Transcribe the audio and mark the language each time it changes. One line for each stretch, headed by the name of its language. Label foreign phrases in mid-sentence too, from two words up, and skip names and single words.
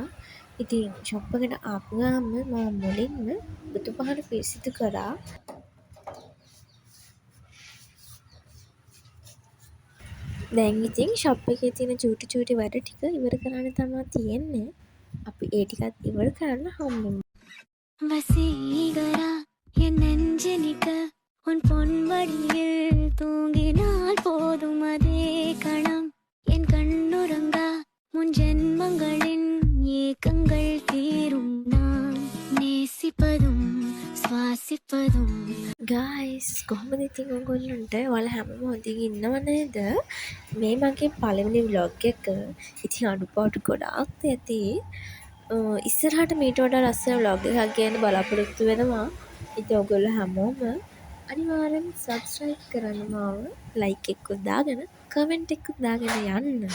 Sinhala: ඉතින් ෂොප් එකට ආපු ගාම මම මුලින්ම බුදුපහන පිරිසිදු කරා. දැන් ඉතින් ෂොප් එකේ තියෙන චූටි වැඩ ටික ඉවර කරන්න තමයි තියෙන්නේ. අපි ඒ ටිකත් ඉවර කරලා හම්බෙමු.
Tamil: வசீகரா என் நெஞ்சனிக்க உன் பொன்வடியில் தூங்கினால் போதும் அதே கணம் என் கண்ணுறங்கா முன் ஜென்மங்களின் ஏக்கங்கள் தீரும் நான் நேசிப்பதும் சுவாசிப்பதும்.
Sinhala: ගයිස් කොහොමද ඉතින් ඔයගොල්ලන්ට ඔයාලා හැමෝම හොඳින් ඉන්නව නේද? මේ මගේ පළවෙනි vlog එක. ඉතින් අඩුපාඩු ගොඩාක් ඇති. ඉස්සරහට මීට වඩා ලස්සන vlog එකක් ගේන්න බලාපොරොත්තු වෙනවා. ඉතින් ඔයගොල්ලෝ හැමෝම අනිවාර්යෙන් subscribe කරන්න මාව like එකකුත් දාගෙන comment එකකුත් දාගෙන යන්න.